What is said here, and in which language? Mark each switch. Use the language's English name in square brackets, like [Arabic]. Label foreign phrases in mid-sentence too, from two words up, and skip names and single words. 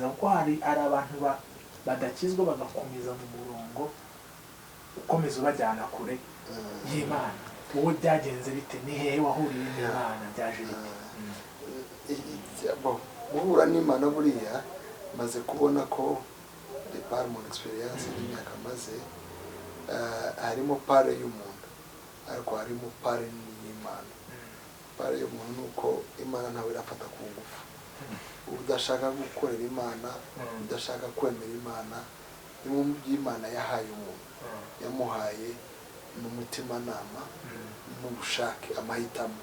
[Kinyarwanda] Kuko hari abantu badakizwa bagakomeza mu murongo ukomeza ubajyana kure y'Imana. Wowe byagenze bite? Ni hehe wahuriye n'Imana? Byaje bite? Guhura n'Imana buriya maze kubona ko [French] de par mon experience [Kinyarwanda] y'imyaka maze, harimo pare y'umuntu ariko harimo pare y'Imana. Pare y'umuntu nuko Imana ntawe irafata ku ngufu. Udashaka gukorera Imana, udashaka kwemera Imana, bimwe mu by'Imana yahaye umuntu, yamuhaye n'umutimanama n'ubushake, amahitamo.